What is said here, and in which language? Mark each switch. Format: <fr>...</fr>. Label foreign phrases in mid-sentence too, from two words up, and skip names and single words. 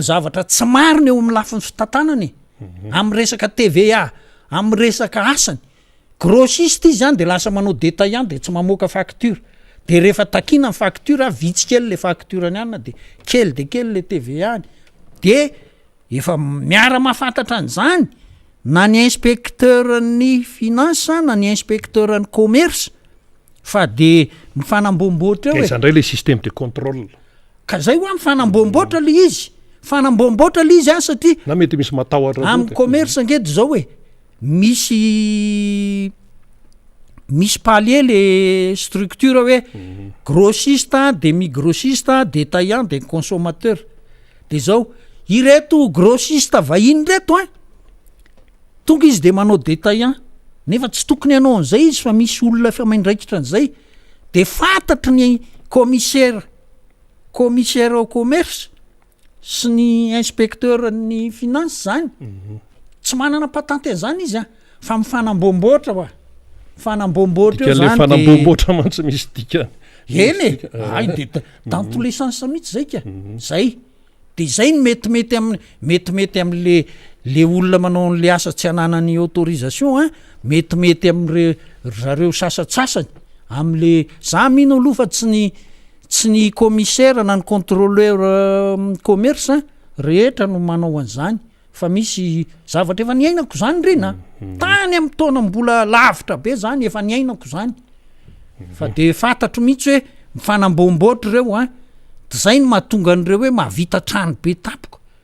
<mg>zavatra tsy marina eo amin'ny lafin'ny fitantanany amin'ny resaka TVA amin'ny resaka asany grossiste izy zany de lasa manao détaillant de tsy mamoaka facture de rehefa takina ny facture vitsy kely le facture ny anina de kely le TVA de efa miara mahafantatra an'izany na ny inspecteur ny finance na ny inspecteur ny commerce fa de mifanambomboatra eo izany ndray le</mg> <fr>système de contrôle</fr> <mg>ka zay hoa mifanambomboatra le izy fanambomboatra le izy a satria na mety misy matahotra amin'ny commerce angety zao hoe misy palier le structure hoe</mg> <fr>grossiste demi grossiste détaillant</fr> <mg>de consommateur de zao ireto grossiste vahiny reto a tonga izy de manao détaillant nefa tsy tokony anao an'izay izy fa misy olona fa maindraikitra an'izay de fantatry ny commissaire</mg> <fr>au commerce</fr> <mg>sy ny inspecteur ny finance zany tsy manana patente zany izy a fa mifanambomboatra hoa fanambomboatra eo zany de fanambomboatra mantsy misy dikany eny ay de</mg> <fr>dans tous les sens</fr> <mg>mihitsy zay ka zay de zay ny metimety am'le olona manao an'le asa tsy ananany autorisation a metimety am'reo sasatsasany am'le za mino aloha fa tsy ny commissaire na ny</mg> <fr>contrôleur commerce</fr> <mg>rehetra no manao an'izany fa misy zavatra efa niainako zany rena tany amin'ny taona mbola lavitra be zany efa niainako zany fa de fantatro mihitsy hoe mifanambomboatra reo a zay ny mahatonga an'ireo hoe mahavita trano be tapoko</mg>